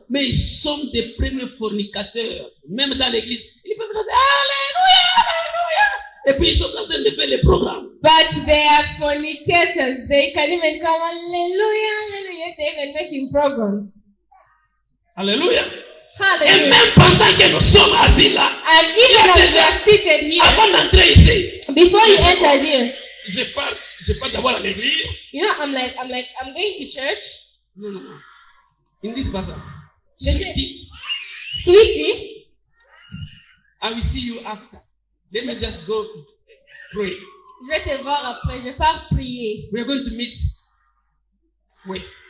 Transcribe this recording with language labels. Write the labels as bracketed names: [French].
[French] Mais ils sont des premiers fornicateurs. Même dans l'église. Ils peuvent chanter Alléluia, Alléluia. Et puis ils sont en train de faire les programmes. [English] But they are fornicators. They can even come, hallelujah, hallelujah. They're even making programs. [French] Alléluia. Et [English] Hallelujah. [French] même pendant que nous sommes assis là, [English] And even as we are seated here, [French] avant d'entrer ici, [English] before you enter here, [French] je parle d'abord à l'église. [English] you know, I'm going to church. [French] Non, non, non. Ils ne disent pas ça. [English] They [French] Je [English] say, [French] dis, [English] sweetie, I will see you after. Let me just go pray. [French] je vais te voir après. Je vais pas prier. [English] We are going to meet. Wait.